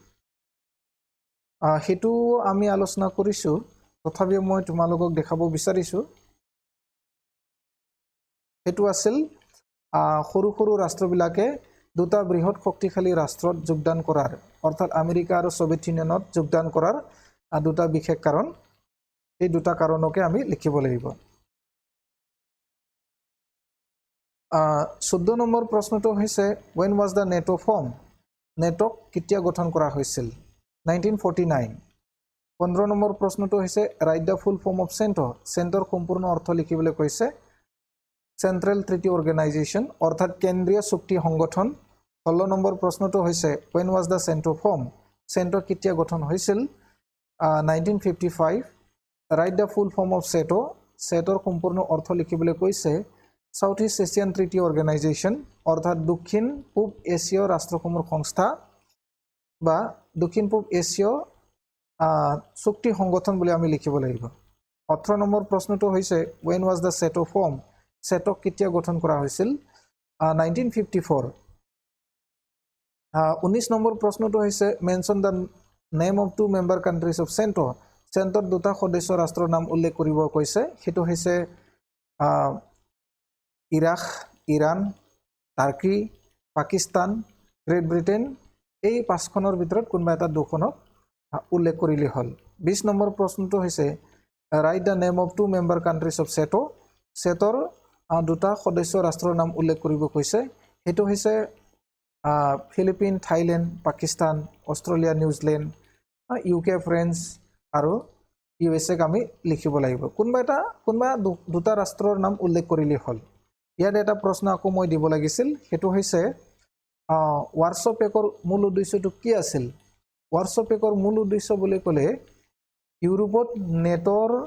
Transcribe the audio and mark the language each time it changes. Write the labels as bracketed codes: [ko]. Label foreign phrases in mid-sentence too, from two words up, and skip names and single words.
[as] হেতু আমি আলোচনা কৰিছো তথাপিও মই তোমালোকক দেখাব বিচাৰিছো হেতু আছিল সৰু সৰু ৰাষ্ট্ৰবিলাকে দুটা বৃহৎ শক্তিশালী ৰাষ্ট্ৰত যোগদান কৰাৰ অৰ্থাৎ আমেৰিকা আৰু সোভিয়েত ইউনিয়নত যোগদান কৰাৰ দুটা বিশেষ কাৰণ এই দুটা কাৰণকে আমি লিখিব লাগিব 14 নম্বৰ প্ৰশ্নটো হৈছে [en] when was the NATO formed [as] নেটক কেতিয়া গঠন কৰা হৈছিল 1949 15 নম্বৰ প্ৰশ্নটো হৈছে [en] write the full form of [as] চেণ্টৰ সম্পূৰ্ণ অৰ্থ লিখিবলৈ কৈছে চেন্ট্ৰেল ট্ৰিটি অৰ্গেনাইজেশ্যন অৰ্থাৎ কেন্দ্ৰীয় চুক্তি সংগঠন 16 নম্বৰ প্ৰশ্নটো হৈছে [en] when was the চেণ্টো formed [as] চেণ্টো কেতিয়া গঠন হৈছিল 1955 [en] write the full form of [as] চেটৰ সম্পূৰ্ণ অৰ্থ লিখিবলৈ কৈছে সাউথ ইষ্ট এছিয়ান ট্ৰিটি অৰ্গেনাইজেশ্যন অৰ্থাৎ দক্ষিণ পূব এছীয় ৰাষ্ট্ৰসমূহৰ সংস্থা বা দক্ষিণ পূব এছীয় চুক্তি সংগঠন বুলি আমি লিখিব লাগিব 18 নম্বৰ প্ৰশ্নটো হৈছে [en] when was the চেটো formed [as] চেটক কেতিয়া গঠন কৰা হৈছিল 1954 19 নম্বৰ প্ৰশ্নটো হৈছে [en] mention the name of two member countries of [as] চেণ্টোৰ দুটা সদস্য ৰাষ্ট্ৰৰ নাম উল্লেখ কৰিব কৈছে হেতু হৈছে ইৰাক ইৰাণ টাৰ্কি পাকিস্তান গ্ৰেট ব্ৰিটেইন এই পাঁচখনৰ ভিতৰত কোনবা এটা দুখনক উল্লেখ কৰিলে হল 20 নম্বৰ প্ৰশ্নটো হৈছে [en] write the name of two member countries of [as] চেটৰ দুটা সদস্য ৰাষ্ট্ৰৰ নাম উল্লেখ কৰিব কৈছে হেতু হৈছে ফিলিপিন থাইলেণ্ড পাকিস্তান অষ্ট্ৰেলিয়া নিউজিলেণ্ড UK ফ্ৰান্স আৰু USA আমি লিখিব লাগিব কোনবা দুটা ৰাষ্ট্ৰৰ নাম উল্লেখ কৰিলে হল ইয়াত এটা প্ৰশ্ন আকৌ মই দিব লাগিছিল হেতু হৈছে ৱাৰছ পেকৰ মূল উদ্দেশ্যটো কি আছিল ৱাৰছ পেকৰ মূল উদ্দেশ্য বুলি ক'লে ইউৰোপত নেটৰ